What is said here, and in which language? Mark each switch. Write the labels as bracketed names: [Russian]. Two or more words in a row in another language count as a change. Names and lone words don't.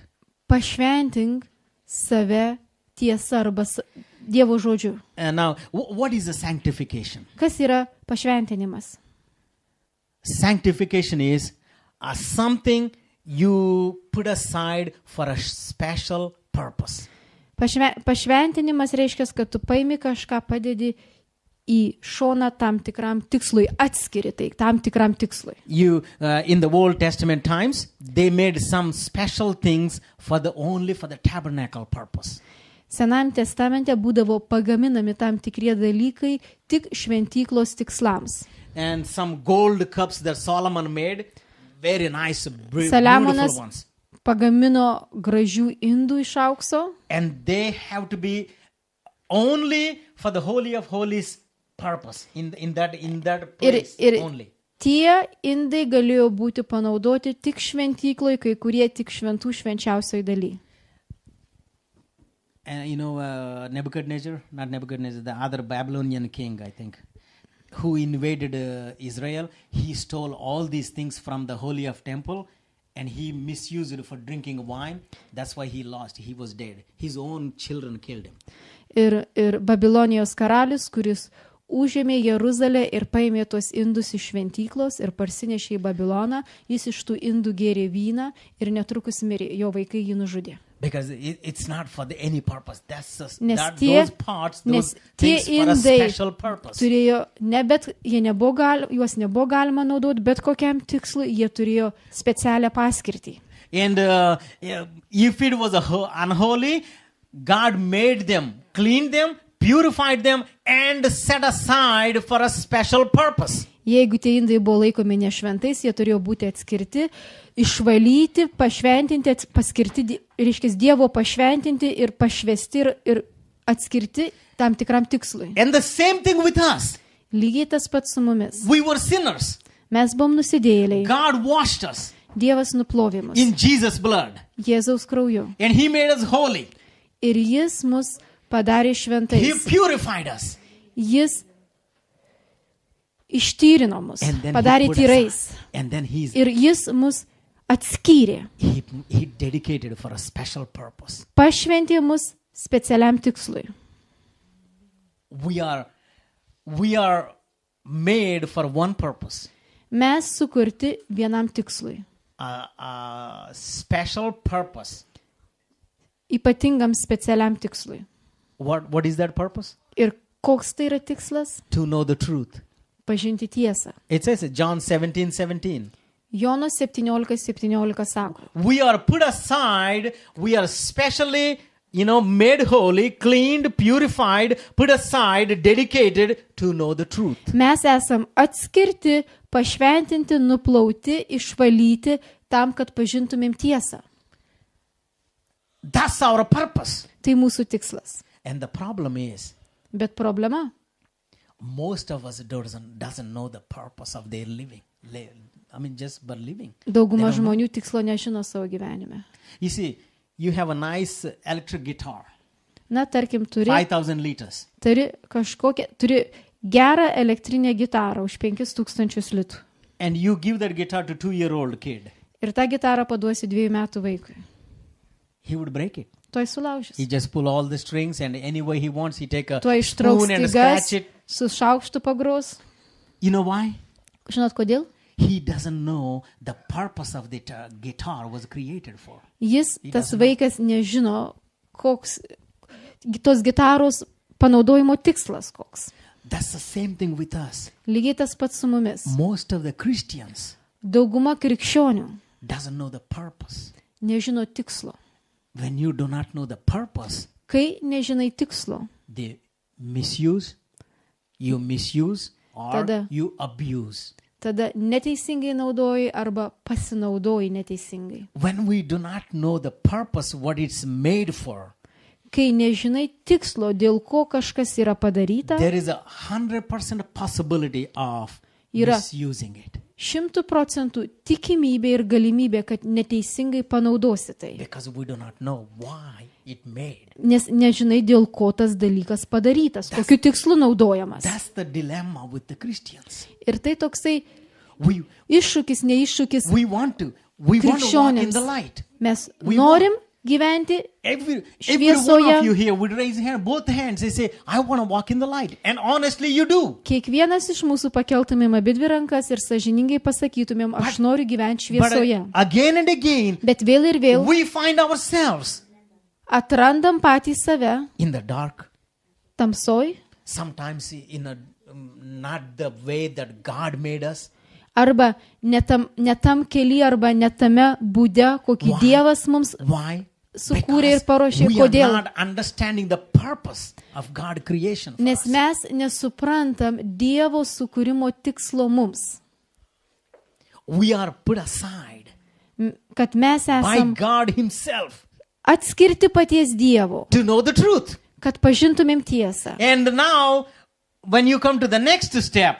[Lithuanian] Pašventink save tiesa arba Dievo žodžiu. [English] And now, what is a sanctification? [Lithuanian] Kas yra pašventinimas? [English] Sanctification is something you put aside for a special purpose. [Lithuanian] Pašventinimas reiškia, kad tu paimi kažką, padedi į šoną tam tikram tikslui, atskiri tai tam tikram tikslui. [English] You in the Old Testament times, they made some special things only for the tabernacle purpose. [Lithuanian] Senajame testamente būdavo pagaminami tam tikrie dalykai tik šventyklos tikslams. [English] And some gold cups that Solomon made, very nice, beautiful [Lithuanian] Saliamonas [English] ones. [Lithuanian] pagamino gražių indų iš aukso. [English] And they have to be only for the Holy of Holies purpose, in that place [Lithuanian] Ir [English] only. [Lithuanian] tie indai galėjo būti panaudoti tik šventykloj, kai kurie tik šventų švenčiausioj daly. [English] And Nebuchadnezzar, the other Babylonian king, I think, who invaded Israel, he stole all these things from the Holy of Temple and he misused it for drinking wine. That's why he lost. He was dead. His own children killed him. [Lithuanian] Ir Babilonijos karalius, kuris užėmė Jeruzalę ir paėmė tuos indus iš šventyklos ir parsinešė į Babiloną, jis iš tų indų gėrė vyną ir netrukus mirė, jo vaikai jį nužudė. [English] Because it's not for any purpose. Those parts, those things for a special purpose. [Lithuanian] Turėjo, juos nebuvo galima naudoti, bet kokiam tikslui jie turėjo specialią paskirtį. [English] And if it was unholy, God made them, cleaned them, purified them, and set aside for a special purpose. [Lithuanian] Jeigu tie indai buvo laikomi nešventais, jie turėjo būti atskirti, išvalyti, pašventinti, paskirti, reiškia Dievo pašventinti ir pašvesti ir atskirti tam tikram tikslui. [English] And the same thing with us. [Lithuanian] Lygiai tas pats su mumis. [English] We were sinners. [Lithuanian] Mes buvom nusidėjėliai. [English] God washed us [Lithuanian] Dievas nuplovė mus [English] in Jesus' blood. [Lithuanian] Jėzaus krauju. [English] And He made us holy. [Lithuanian] Ir jis mus padarė [English] He [Lithuanian] šventais. [English] purified us. [Lithuanian] Jis ištyrino mus, [English] And then [Lithuanian] padarė [English] he put [Lithuanian] tyrais. [English] aside. And then [Lithuanian] Ir jis mus atskyrė, [English] he dedicated for a special purpose. [Lithuanian] pašventė mus specialiam tikslui. [English] We are made for one purpose. [Lithuanian] Mes sukurti vienam tikslui, [English] A special purpose. [Lithuanian] ypatingam specialiam tikslui. [English] What is that purpose? [Lithuanian] Ir koks tai yra tikslas? [English] To know the truth. [Lithuanian] Pažinti tiesą. [English] It says it, John 17:17. [Lithuanian] Jono 17:17 sako, [English] We are put aside, we are specially, made holy, cleaned, purified, put aside, dedicated to know the truth. [Lithuanian] mes esam atskirti, pašventinti, nuplauti, išvalyti tam, kad pažintumėm tiesą. [English] That's our purpose. [Lithuanian] Tai mūsų tikslas. [English] And the problem is, [Lithuanian] Bet problema, [English] most of us doesn't know the purpose of their living. Just by living. [Lithuanian] dauguma [English] They don't know. [Lithuanian] žmonių tikslo nežino savo gyvenime. [English] You see, you have a nice electric guitar, [Lithuanian] Na, tarkim, turi [English] 5,000 liters. [Lithuanian] turi gerą elektrinę gitarą už 5,000 litų. [English] And you give that guitar to 2-year-old kid. [Lithuanian] Ir tą gitarą paduosi 2 metų vaikui. [English] He would break it. [Lithuanian] Tuoj sulaužys. [English] He just pull all the strings and any way he wants, he take a [Lithuanian] Tuoj ištrauks [English] spoon and [Lithuanian] stygas, [English] scratch it. [Lithuanian] su šaukštu pagros. [English] You know why? [Lithuanian] Žinot kodėl? [English] He doesn't know the purpose of the guitar was created for. [Lithuanian] Jis, tas vaikas, nežino, koks tos gitaros panaudojimo tikslas koks. [English] That's the same thing with us. [Lithuanian] Lygiai tas pats su mumis. [English] Most of the Christians [Lithuanian] Dauguma krikščionių [English] doesn't know the purpose. [Lithuanian] nežino tikslo. [English] When you do not know the purpose, [Lithuanian] Kai nežinai tikslo, [English] they misuse, or [Lithuanian] Tada. [English] you abuse. [Lithuanian] tada neteisingai naudoji arba pasinaudoji neteisingai. [English] When we do not know the purpose, what it's made for, [Lithuanian] Kai nežinai tikslo, dėl ko kažkas yra padaryta, [English] there is 100% possibility of [Lithuanian] Yra. [English] misusing it. [Lithuanian] 100% tikimybė ir galimybė, kad neteisingai panaudosi tai. [English] Because we do not know why it made. [Lithuanian] Nes nežinai, dėl ko tas dalykas padarytas, kokiu tikslu naudojamas. [English] That's the dilemma with the Christians. [Lithuanian] Ir tai toksai [English] We [Lithuanian] iššūkis, neiššūkis [English] want to walk in [Lithuanian] krikščionims. [English] the light. [Lithuanian] Mes [English] We [Lithuanian] norim gyventi [English] Every one [Lithuanian] Šviesoje. [English] of you here would raise hand, both hands. They say, I want to walk in the light. And honestly, you do. [Lithuanian] Kiekvienas iš mūsų pakeltumėm abidvi rankas ir sąžiningai pasakytumėm, aš noriu gyventi [English] But [Lithuanian] šviesoje. [English] again and again, [Lithuanian] Bet vėl ir vėl [English] we find ourselves [Lithuanian] atrandam patį save [English] in the dark. [Lithuanian] tamsoj [English] Sometimes in not the way that God made us. [Lithuanian] arba netam keli arba netame būde, kokį [English] Why? [Lithuanian] Dievas mums [English] Why? [Lithuanian] sukūrė ir [English] Because [Lithuanian] paruošė. [English] we are [Lithuanian] Kodėl? [English] not understanding the purpose of God creation for [Lithuanian] Nes [English] us. [Lithuanian] mes nesuprantam Dievo sukūrimo tikslo mums. [English] We are put aside [Lithuanian] Kad mes [English] by [Lithuanian] esam [English] God himself [Lithuanian] atskirti paties Dievo, [English] to know the truth. [Lithuanian] kad pažintumėm tiesą. [English] And now, when you come to the next step,